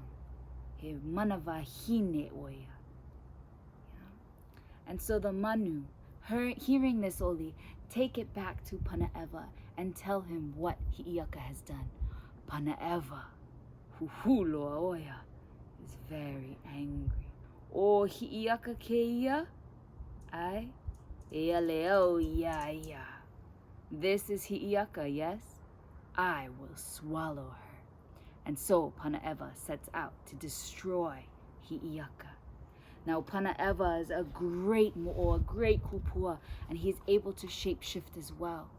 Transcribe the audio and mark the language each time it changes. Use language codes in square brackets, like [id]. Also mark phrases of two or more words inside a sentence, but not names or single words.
[haw] He manava hine oia. [en] And so the manu, hearing this oli, take it back to Panaewa and tell him what Hi'iaka has done. Panaewa, [haw] huhuloa oia, [en] is very angry. [haw] O Hi'iaka keia, ai, ea leo ia. [en] This is Hi'iaka, yes? I will swallow her. And so Panaewa sets out to destroy Hi'iaka. Now Panaewa is a great mo'o, a great kupua, and he is able to shapeshift as well.